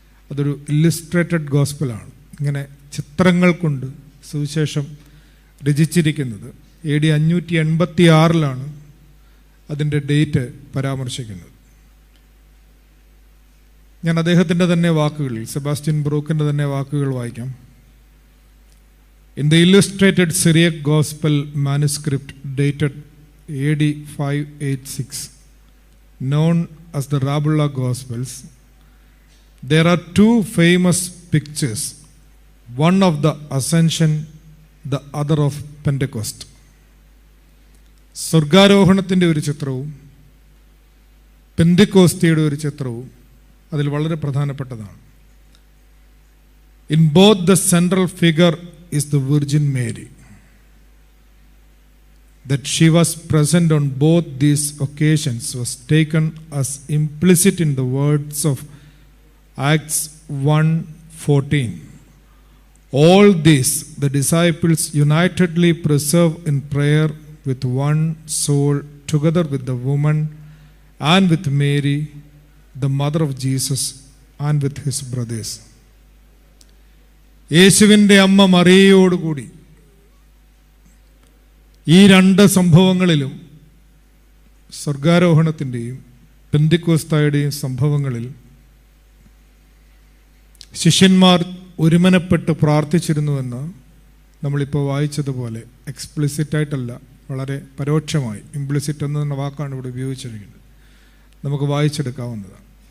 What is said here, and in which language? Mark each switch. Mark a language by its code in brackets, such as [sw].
[ml] അതൊരു ഇല്ലുസ്ട്രേറ്റഡ് ഗോസ്പലാണ്. ഇങ്ങനെ ചിത്രങ്ങൾ കൊണ്ട് സുവിശേഷം രചിച്ചിരിക്കുന്നത്. AD 586 അതിൻ്റെ ഡേറ്റ് പരാമർശിക്കുന്നത്. ഞാൻ അദ്ദേഹത്തിൻ്റെ തന്നെ വാക്കുകളിൽ, സെബാസ്റ്റ്യൻ ബ്രൂക്കിൻ്റെ തന്നെ വാക്കുകൾ വായിക്കാം. [en] In the illustrated Syriac Gospel manuscript dated AD 586, known as the Rabulla Gospels, there are two famous pictures, one of the Ascension, the other of Pentecost. [ml] സ്വർഗാരോഹണത്തിൻ്റെ ഒരു ചിത്രവും പെന്തിക്കോസ്തിയുടെ ഒരു ചിത്രവും അതിൽ വളരെ പ്രധാനപ്പെട്ടതാണ്. [en] In both the central figure is the Virgin Mary. That she was present on both these occasions was taken as implicit in the words of Acts 1:14. All this the disciples unitedly preserve in prayer with one soul, together with the woman and with Mary, the mother of Jesus, and with his brothers. [ml] യേശുവിൻ്റെ അമ്മ മറിയയോടുകൂടി ഈ രണ്ട് സംഭവങ്ങളിലും, സ്വർഗാരോഹണത്തിൻ്റെയും പെന്തിക്കോസ്തായുടെയും സംഭവങ്ങളിൽ ശിഷ്യന്മാർ ഒരുമനപ്പെട്ട് പ്രാർത്ഥിച്ചിരുന്നുവെന്ന് നമ്മളിപ്പോൾ വായിച്ചതുപോലെ എക്സ്പ്ലിസിറ്റായിട്ടല്ല, വളരെ പരോക്ഷമായി, implicit എന്ന വാക്കാണ് ഇവിടെ ഉപയോഗിച്ചിരിക്കുന്നത്, നമുക്ക് വായിച്ചെടുക്കാവുന്നതാണ്.